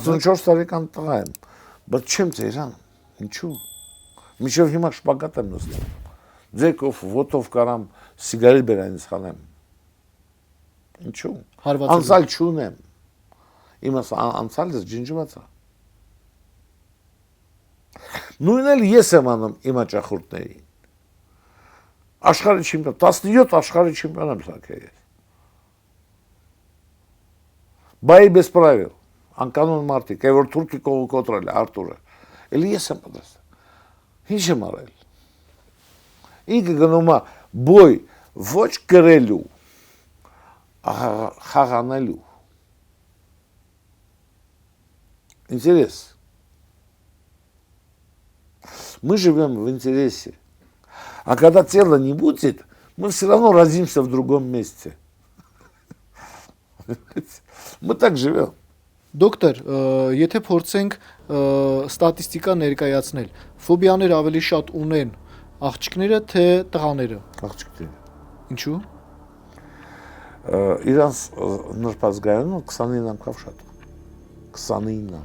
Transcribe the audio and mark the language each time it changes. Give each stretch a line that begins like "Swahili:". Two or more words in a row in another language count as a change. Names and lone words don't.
Armenian: 64 տարեկան տղա եմ, բայց չեմ ծերանում։ Ինչու՞։ Մինչև հիմա շպագատ եմ նստում։ Ձերքով, ոտով կարամ սիգարետ բերանից խանեմ։ Ինչու՞։ Անցալ չունեմ։ Իմաս անցալս ջնջված է։ Նույնն էլ ես եմ անում իմ հաճախորդներին։ Աշխարհի չեմպիոն, 17 աշխարհի չեմպիոն եմ սարքել ես։
Russian: Բայ без правил,
Armenian: անկանոն մարդիկ, որ թուրքի կողը կոտրել է Արտուրը, էլի ես եմ պատասխան։ Ինչ եմ արել։ Ինքը գնում է բոյ ոչ գրելու, խաղանելու։ Интерес.
Russian: Мы живем в интересе. А когда тела не будет, мы все равно родимся в другом месте. Мы так живем.
Armenian: Դոկտոր, եթե փորձենք ստատիստիկա ներկայացնել, ֆոբիաներ ավելի շատ ունեն աղջիկները թե տղաները։ Աղջիկները։ Ինչու։ Իրանց նրբազգայունը 29 անգամ շատ։ 29 անգամ։